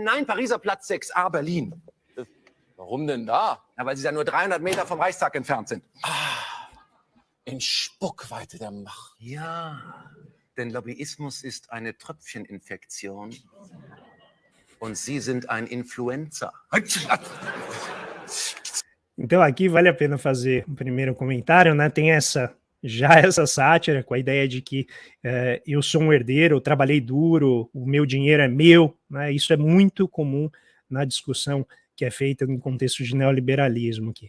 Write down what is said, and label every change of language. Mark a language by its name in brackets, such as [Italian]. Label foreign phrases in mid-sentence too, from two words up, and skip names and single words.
[German] Nein, Pariser Platz 6a, Berlin. Warum denn da? Na, weil Sie ja nur 300 Meter vom Reichstag entfernt sind. In Spuckweite der Macht. Ja, denn Lobbyismus ist eine Tröpfcheninfektion. Und Sie sind ein Influencer. [Portuguese] Então aqui vale a pena fazer um primeiro comentário, né? Tem essa sátira com a ideia de que eu sou um herdeiro, eu trabalhei duro, o meu dinheiro é meu, né? Isso é muito comum na discussão que é feita no contexto de neoliberalismo aqui.